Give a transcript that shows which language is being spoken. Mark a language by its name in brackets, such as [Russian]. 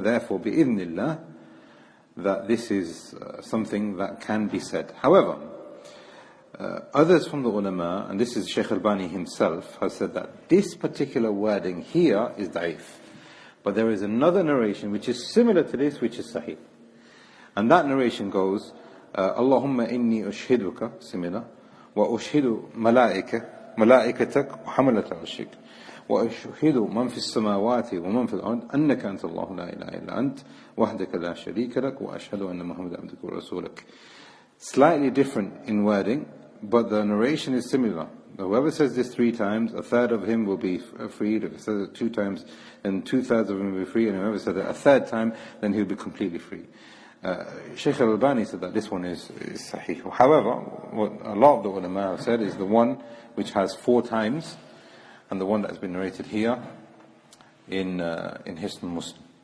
[English] Therefore, bi'idhnillah, that this is something that can be said. However, others from the ulama, and this is Shaykh Albani himself, has said that this particular wording here is da'if. But there is another narration which is similar to this, which is sahih. And that narration goes, [Arabic] Allahumma inni ushhiduka, [English] similar, [Arabic] wa ushhidu ملائكتك وحملة عرشك وأشهد من في السماوات ومن في الأرض أنك أنت الله لا إله إلا أنت وحدك لا شريك لك وأشهد أن محمد عبدك ورسولك. [English] Slightly different in wording, but the narration is similar. Whoever says this 3 times, a third of him will be freed. If he says it 2 times, then 2/3 of him will be free. And whoever says it a 3rd time, then he'll be completely free. Shaykh al-Albani said that this one is sahih. However, what a lot of the ulama have said is the one which has 4 times, and the one that has been narrated here in Hisn Muslim.